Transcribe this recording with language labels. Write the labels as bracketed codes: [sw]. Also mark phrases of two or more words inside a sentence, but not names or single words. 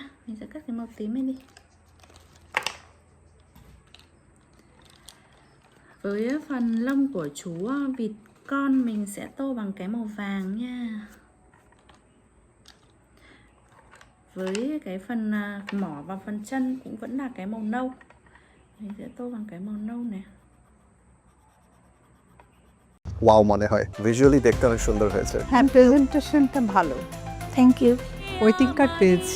[vi] Mình sẽ cắt cái màu tím lên đi. Với phần lông của chú vịt con mình sẽ tô bằng cái màu vàng nha. Với cái phần mỏ và phần chân cũng vẫn là cái màu nâu. Mình sẽ tô bằng cái màu nâu này. [bn] ওয়াও মনে হয়, ভিজুয়ালি দেখতে অনেক সুন্দর হয়েছে। হ্যাঁ, প্রেজেন্টেশনটা ভালো। [en] thank you. waiting card [bn] পেয়েছি।